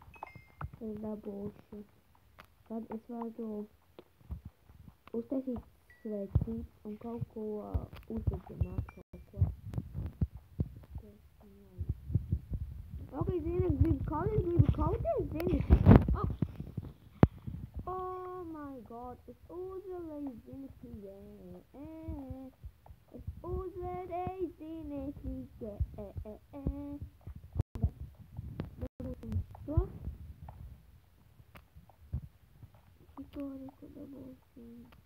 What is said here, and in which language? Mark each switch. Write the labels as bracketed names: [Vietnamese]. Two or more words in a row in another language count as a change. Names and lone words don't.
[Latvian] Tad es varu uztaisīt svecīt un kaut ko uzdedzināt kaut ko. Ok, zini, gribu kauties, zini. [English] Oh my god, [Latvian] es uzvarēju, zini, Es uzvarēju, zini, Dabūsim to. Šito arī ko dabūsim.